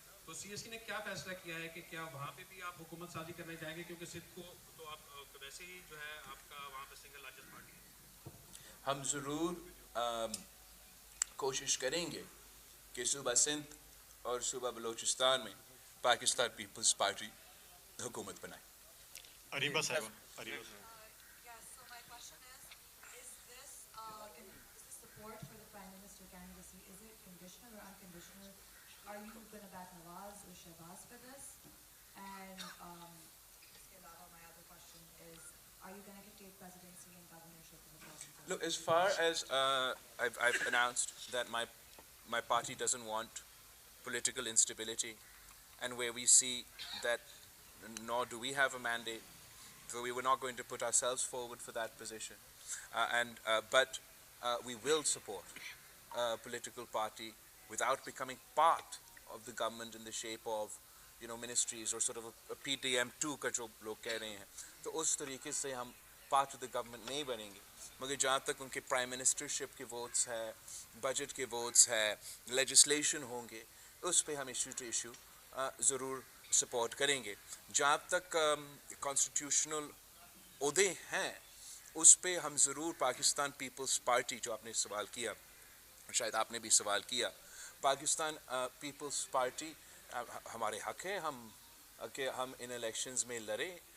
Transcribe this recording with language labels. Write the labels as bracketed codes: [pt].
[ur] تو C S C نے کیا فیصلہ کیا ہے کہ کیا وہاں پہ بھی آپ حکومت سازی کرنے جائیں گے، کیونکہ سندھ کو تو آپ ویسے ہی جو ہے آپ کا وہاں پہ سنگل لارجسٹ پارٹی ہے. ہم ضرور کوشش کریں گے کہ صوبہ سندھ اور صوبہ بلوچستان میں پاکستان پیپلز پارٹی حکومت بنائے. اریبہ صاحب. Areeba. [en] Yes, so my question is this support for the Prime Minister candidacy, is it conditional or unconditional? Are you going to back Nawaz or Shehbaz for this? And [ur] iske alawa, [en] my other question is, are you going to take presidency and governorship in the province? Look, as far as I've announced that my party doesn't want political instability, and where we see that nor do we have a mandate, so we were not going to put ourselves forward for that position, but we will support a political party without becoming part of the government in the shape of ministries or sort of a PTM2 [ur] کا جو لوگ کہہ رہے ہیں. تو اس طریقے سے ہم پارٹ آف دا گورنمنٹ نہیں بنیں گے، مگر جہاں تک ان کے پرائم منسٹرشپ کے ووٹس ہے، بجٹ کے ووٹس ہے، لیجسلیشن ہوں گے، اس پہ ہم ایشو ٹو ایشو ضرور سپورٹ کریں گے. جہاں تک کانسٹیٹیوشنل عہدے ہیں اس پہ ہم ضرور پاکستان پیپلز پارٹی، جو آپ نے سوال کیا، شاید آپ نے بھی سوال کیا، پاکستان پیپلز پارٹی ہمارے حق ہے کہ ہم ان الیکشنز میں لڑیں.